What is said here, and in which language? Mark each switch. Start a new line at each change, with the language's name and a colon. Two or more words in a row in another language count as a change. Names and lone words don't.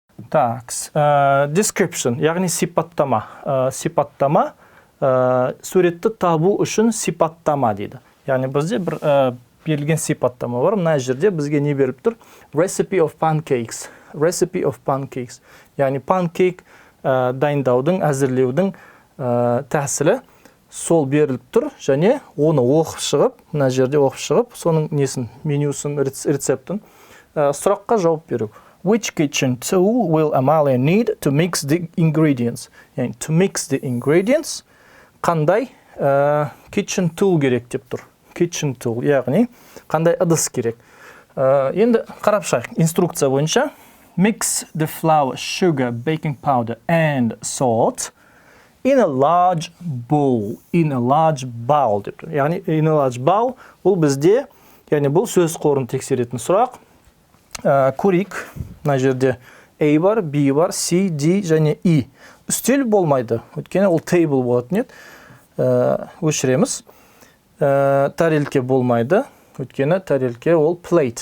Kazakh: Так, description, яғни сипаттама. Сипаттама, суретті табу үшін сипаттама дейді. Яғни бізде бір берілген сипаттама бар. Мына жерде бізге не беріп тұр?
English: Recipe of pancakes. Recipe of pancakes.
Kazakh: Яғни pancake дайындаудың, әзірлеудің тәсілі сол беріліп тұр, және оны оқып шығып, мына жерде оқып шығып, соның несін, менюсын, рецептін сұраққа жауап беру.
English: Which kitchen tool will Amalia need to mix the ingredients? Yani to mix the ingredients,
Kazakh: қандай
English: kitchen tool
Kazakh: керек деп тұр.
English: Kitchen tool,
Kazakh: яғни қандай ыдыс керек. Енді қарап шығайық. Инструкция бойынша
English: mix the flour, sugar, baking powder and salt in a large bowl. In a large bowl
Kazakh: деп тұр. Яғни
English: in a large bowl
Kazakh: бұл бізде, яғни бұл сөз қорын тексеретін сұрақ. Көрейік, мына жерде A бар, B бар, C, D және E. Үстел болмайды, өйткені ол table болатын еді. Өшіреміз. Тарелке болмайды, өйткені тарелке ол plate.